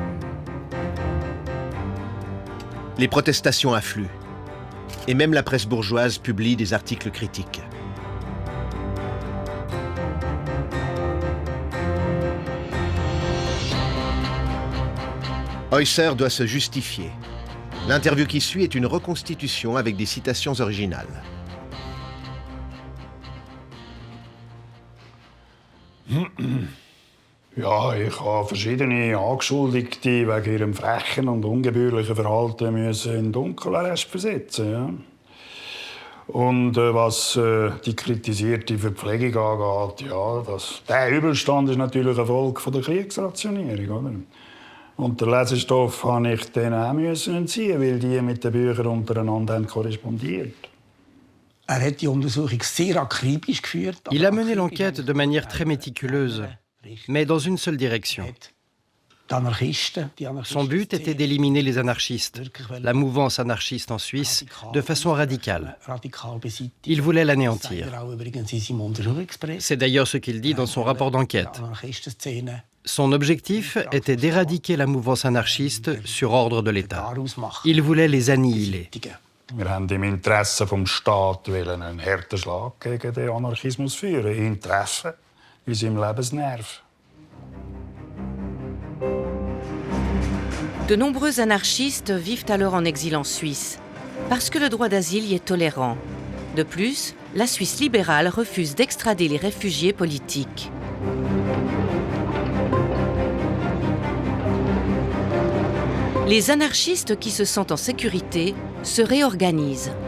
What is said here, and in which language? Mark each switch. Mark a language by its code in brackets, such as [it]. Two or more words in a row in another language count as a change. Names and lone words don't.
[fr] Les protestations affluent, et même la presse bourgeoise publie des articles critiques. Heusser doit se justifier. L'interview qui suit est une reconstitution avec des citations originales. [de] Ja, ich habe verschiedene Angeschuldigte wegen ihrem frechen und ungebührlichen Verhalten müssen in Dunkelarrest versetzen. Ja. Und was die kritisierte Verpflegung angeht, ja, der Übelstand ist natürlich eine Folge von der Kriegsrationierung. Oder? Und den Lesestoff musste ich dann auch entziehen, weil die mit den Büchern untereinander haben korrespondiert. [fr] Il a mené l'enquête de manière très méticuleuse, mais dans une seule direction. Son but était d'éliminer les anarchistes, la mouvance anarchiste en Suisse, de façon radicale. Il voulait l'anéantir. C'est d'ailleurs ce qu'il dit dans son rapport d'enquête. Son objectif était d'éradiquer la mouvance anarchiste sur ordre de l'État. Il voulait les annihiler. [de] Wir haben im Interesse des Staates einen harten Schlag gegen den Anarchismus führen, ihn treffen, in seinem Lebensnerv. [fr] De nombreux anarchistes vivent alors en exil en Suisse, parce que le droit d'asile y est tolérant. De plus, la Suisse libérale refuse d'extrader les réfugiés politiques. Les anarchistes qui se sentent en sécurité se réorganisent.